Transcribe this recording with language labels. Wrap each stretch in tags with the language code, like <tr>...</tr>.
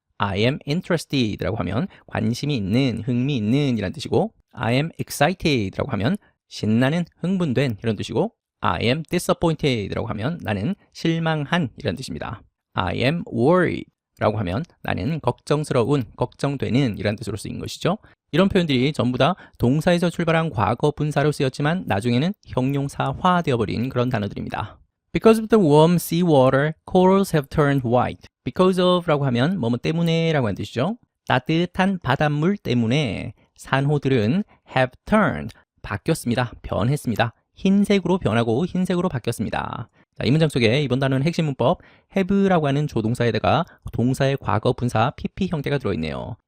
<en>I am interested</en> <ko>라고 하면 관심이 있는, 흥미 있는 이란 뜻이고</ko> <en>I am excited</en> <ko>라고 하면 신나는, 흥분된 이런 뜻이고</ko> <en>I am disappointed</en> <ko>라고 하면 나는 실망한 이런 뜻입니다.</ko> <en>I am worried</en> <ko>라고 하면 나는 걱정스러운, 걱정되는 이란 뜻으로 쓰인 것이죠. 이런 표현들이 전부 다 동사에서 출발한 과거 분사로 쓰였지만 나중에는 형용사화 되어버린 그런 단어들입니다.</ko> <en>Because of the warm sea water, corals have turned white.</en> <ko>Because of 라고 하면 뭐뭐 때문에 라고 하는 뜻이죠. 따뜻한 바닷물 때문에 산호들은 have turned, 바뀌었습니다. 변했습니다. 흰색으로 변하고 흰색으로 바뀌었습니다. 자, 이 문장 속에 이번 단어는 핵심 문법 have라고 하는 조동사에다가 동사의 과거 분사 PP 형태가 들어있네요.</ko>